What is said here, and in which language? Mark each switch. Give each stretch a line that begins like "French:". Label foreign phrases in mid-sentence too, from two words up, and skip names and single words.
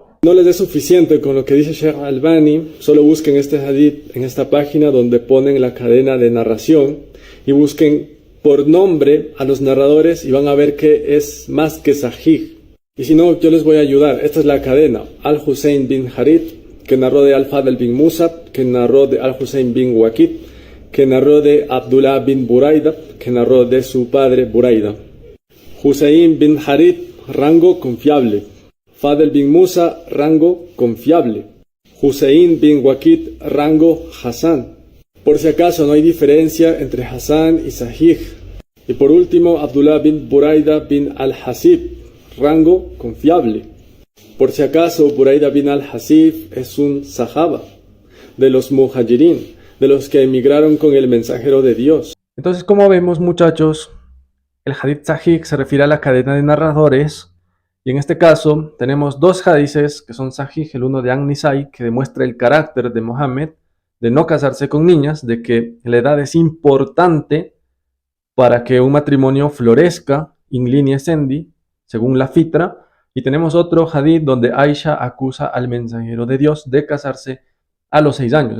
Spanish: No les es suficiente con lo que dice Sheikh Albani, solo busquen este hadith en esta página donde ponen la cadena de narración y busquen por nombre a los narradores y van a ver que es más que sahih. Y si no, yo les voy a ayudar. Esta es la cadena. Al-Hussein bin Harith, que narró de Al-Fadl bin Musab, que narró de Al-Hussein bin Waqid, que narró de Abdullah bin Buraida, que narró de su padre Buraida. Hussein bin Harith, rango confiable. Fadel bin Musa, rango confiable. Hussein bin Waqid, rango Hasan. Por si acaso no hay diferencia entre Hasan y Sahih. Y por último, Abdullah bin Buraida bin al-Hasib, rango confiable. Por si acaso, Buraida bin al-Hasib es un sahaba de los muhajirin, de los que emigraron con el mensajero de Dios. Entonces, como vemos, muchachos, el
Arabic: حديث صحيح
Spanish: se refiere a la cadena de narradores, y en este caso tenemos dos hadices que son sahih, el uno de An-Nisai, que demuestra el carácter de Mohammed de no casarse con niñas, de que la edad es importante para que un matrimonio florezca, in linea escendi, según la fitra, y tenemos otro hadith donde Aisha acusa al mensajero de Dios de casarse a los 6 años.